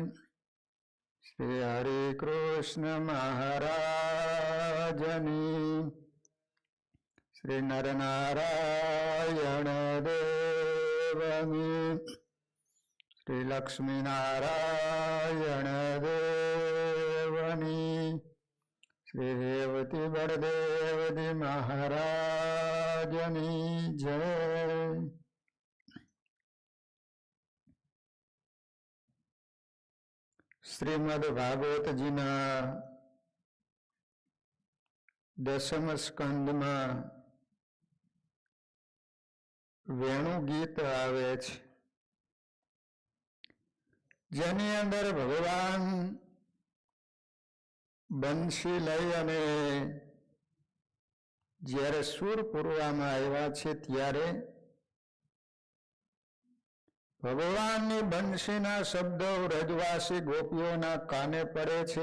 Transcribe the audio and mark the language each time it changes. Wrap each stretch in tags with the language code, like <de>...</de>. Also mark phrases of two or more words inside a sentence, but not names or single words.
<gu>શ્રી હરે કૃષ્ણ મહારાજની શ્રી નરનારાયણ દેવની શ્રી લક્ષ્મી નારાયણ દેવની શ્રી રેવતી બળદેવ જી મહારાજની જય। શ્રીમદ્ ભાગવત જી ના 10મ સ્કંદ માં વેણુ ગીત આવે છે, જેની અંદર ભગવાન બંસી લઈ અને જ્યારે સુર પૂરવામાં આવ્યા છે ત્યારે ભગવાનની બંસીના શબ્દો વ્રજવાસી ગોપીઓના કાને પડે છે.</gu>